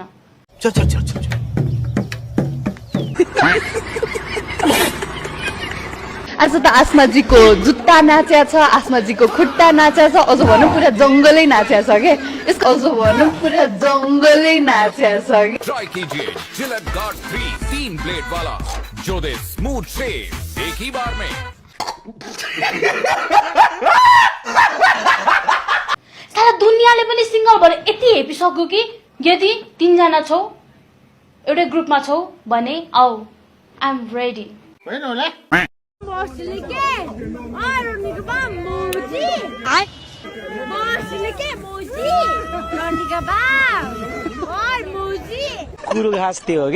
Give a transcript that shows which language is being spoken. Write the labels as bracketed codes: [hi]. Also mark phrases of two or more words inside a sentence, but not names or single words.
[ne] चल आज त आसमाजीको जुत्ता नाच्या छ आसमाजीको खुट्टा नाच्या छ अझ भनौँ पुरा जङ्गलै नाच्या छ के यसको अझ भनौँ पुरा जङ्गलै नाच्या छ [hi] ट्राई कीजिए जिलेट गार्ड 3 ब्लेड वाला जो दे स्मूथ शेव एक ही बार में। [ne] सारा दुनियाँले पनि सिंगल भएर यति हेपिसक्यो कि यदि 3 जना छौ एउटै ग्रुपमा छौ भने आऊ [en] I am ready [ne] होइन होला कुरो घाँस त्यो हो क्या